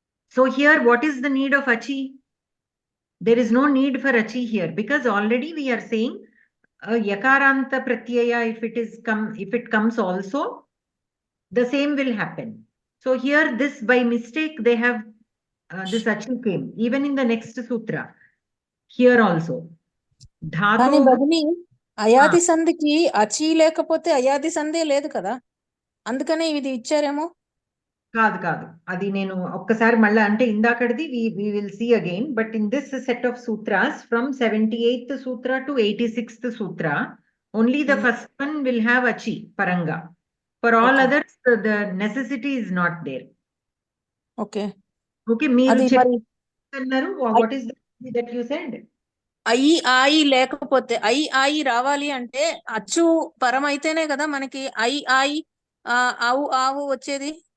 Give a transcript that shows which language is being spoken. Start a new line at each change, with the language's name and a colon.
English: So here, what is the need of achi? There is no need for achi here, because already we are saying yakaranta pratyaya, if it comes also, the same will happen. So here, this by mistake, they have this achi came, even in the next sutra. Here also.
Telugu: కానీ భగిని అయాది సంధికి అచి లేకపోతే అయాది సంధే లేదు కదా, అందుకనే ఇది ఇచ్చారేమో. కాదు అది నేను ఒక్కసారి మళ్ళీ అంటే ఇందాకడిది
English: we will see again, but in this set of sutras from 78th sutra to 86th sutra, only the first one will have achi paranga. For all others the necessity is not there. Okay
Telugu: మీరు చెప్పారు,
English: what is that you said?
Telugu: అయి ఆయి లేకపోతే అయి ఆయి రావాలి అంటే అచ్చు పరం అయితేనే కదా మనకి అయి ఆయి ఆవు ఆవు వచ్చేది.